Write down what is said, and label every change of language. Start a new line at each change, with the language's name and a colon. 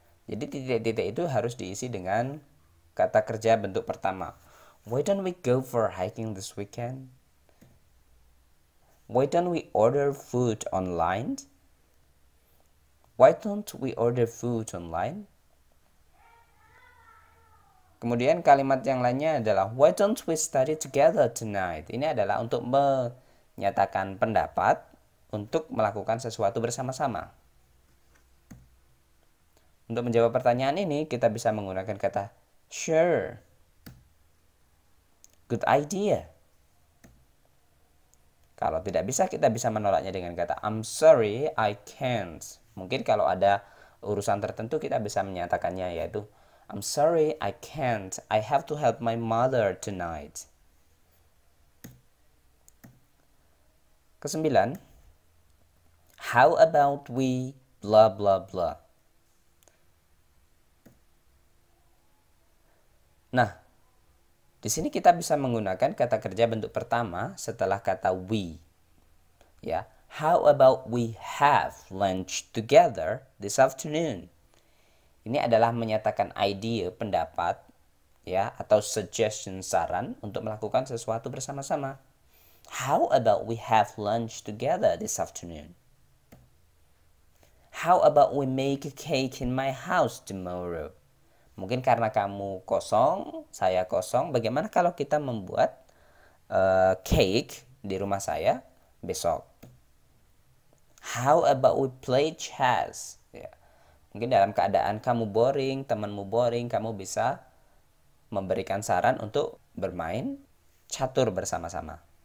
Indonesian: Jadi titik-titik itu harus diisi dengan kata kerja bentuk pertama.
English: Why don't we go for hiking this weekend? Why don't we order food online? Why don't we order food online?
Indonesian: Kemudian kalimat yang lainnya adalah
English: why don't we study together tonight?
Indonesian: Ini adalah untuk menyatakan pendapat untuk melakukan sesuatu bersama-sama. Untuk menjawab pertanyaan ini, kita bisa menggunakan kata sure.
English: Good idea.
Indonesian: Kalau tidak bisa, kita bisa menolaknya dengan kata
English: I'm sorry, I can't.
Indonesian: Mungkin kalau ada urusan tertentu kita bisa menyatakannya, yaitu
English: I'm sorry, I can't. I have to help my mother tonight. Kesembilan, how about we blah blah blah.
Indonesian: Nah, di sini kita bisa menggunakan kata kerja bentuk pertama setelah kata we.
English: Ya, how about we have lunch together this afternoon?
Indonesian: Ini adalah menyatakan ide, pendapat, ya, atau suggestion, saran untuk melakukan sesuatu bersama-sama.
English: How about we have lunch together this afternoon? How about we make a cake in my house tomorrow?
Indonesian: Mungkin karena kamu kosong, saya kosong, bagaimana kalau kita membuat cake di rumah saya besok?
English: How about we play chess?
Indonesian: Ya. Mungkin dalam keadaan kamu boring, temanmu boring, kamu bisa memberikan saran untuk bermain catur bersama-sama.